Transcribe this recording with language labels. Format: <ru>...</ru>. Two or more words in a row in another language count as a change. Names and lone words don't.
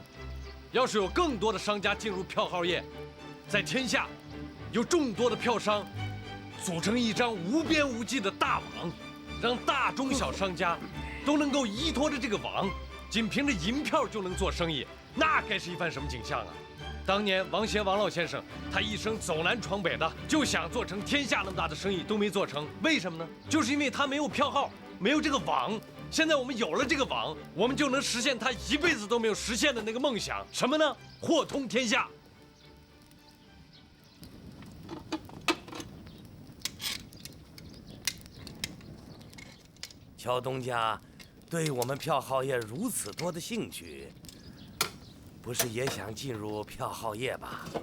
<zh>要是有更多的商家进入票号业，在天下有众多的票商组成一张无边无际的大网，让大中小商家都能够依托着这个网，仅凭着银票就能做生意，那该是一番什么景象啊！当年王协王老先生，他一生走南闯北的，就想做成天下那么大的生意，都没做成。为什么呢？就是因为他没有票号，没有这个网。现在我们有了这个网，我们就能實現他一輩子都沒有實現的那個夢想。什麼呢？貨通天下。乔東家對我們票號業如此多的興趣，不是也想進入票號業吧？</zh>